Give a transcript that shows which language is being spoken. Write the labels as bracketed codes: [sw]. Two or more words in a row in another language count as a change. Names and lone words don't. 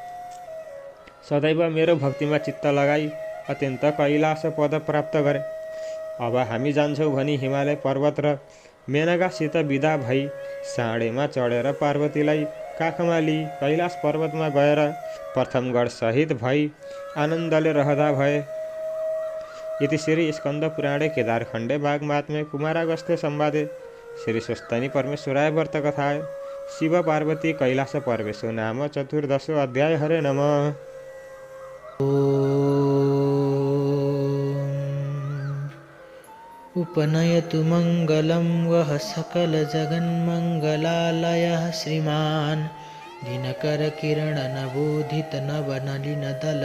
[ne] सदैव मेरो भक्तिमा चित्त लगाई अत्यन्त कैलाश पद प्राप्त गरे। अब हामी जान्छौँ भनी हिमालय पर्वत र मेनकासित बिदा भई साँडेमा चढेर पार्वतीलाई काखमा लिई कैलाश पर्वतमा गएर प्रथमगढ सहित भई आनन्दले रहँदा भए। [sa] इति श्री स्कन्द पुराणे केदारखण्डे वाग्मात्म्ये कुमारागस्त्य संवादे श्री स्वस्तानी परमेश्वराय व्रतकथाय शिव पार्वती कैलास पर्वेशो नाम चतुर्दशो अध्याय। हरे नमः। उपनयतु मङ्गलं वः सकलजगन्मङ्गलालयः श्रीमान् दिनकर किरण नवोदित नवनलिन दल